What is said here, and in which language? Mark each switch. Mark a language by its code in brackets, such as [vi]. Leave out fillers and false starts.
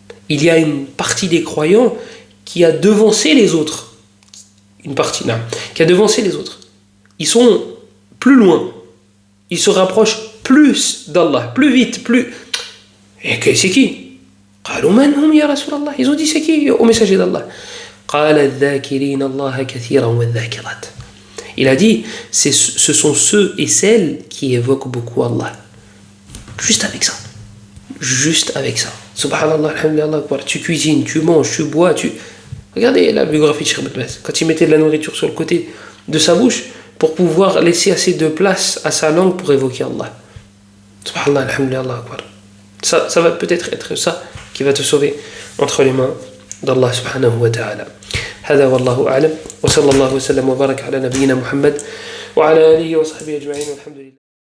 [fr] Il y a une partie des croyants qui a devancé les autres. Une partie, là, qui a devancé les autres. Ils sont plus loin. Ils se rapprochent plus d'Allah, plus vite, plus... Et que c'est qui? [ar] قالوا من هم يا رسول الله. [fr] Ils ont dit c'est qui au messager d'Allah? [ar] قال الذاكرين الله كثيرا والذاكرات. [fr] Il a dit ce sont ceux et celles qui évoquent beaucoup Allah. Juste avec ça. Juste avec ça. Subhanallah, alhamdulillah, tu cuisines, tu manges, tu bois, tu... Regardez la biographie de Cheikh Ibn Baz. Quand il mettait de la nourriture sur le côté de sa bouche pour pouvoir laisser assez de place à sa langue pour évoquer Allah. Subhanallah, alhamdulillah. Ça va peut-être être ça qui va te sauver entre les mains d'Allah subhanahu wa ta'ala. [ar] هذا والله أعلم وصلى الله وسلم وبارك على نبينا محمد وعلى آله وصحبه أجمعين والحمد لله.